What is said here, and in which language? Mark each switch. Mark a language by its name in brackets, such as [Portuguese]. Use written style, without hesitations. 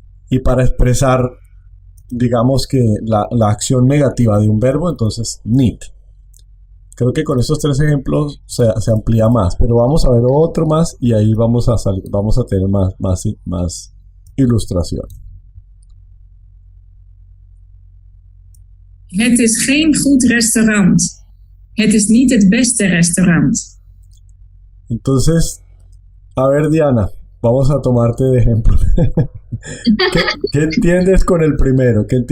[Spanish] Y para expresar, digamos que la acción negativa de un verbo, entonces need. Creo que con estos tres ejemplos se amplía más, pero vamos a ver otro más y ahí vamos a tener más ilustración. [Dutch] Het is geen goed restaurant. Het is niet het beste restaurant. [Spanish] Entonces, a ver, Diana, vamos a tomarte de ejemplo. ¿Qué entiendes con el primero?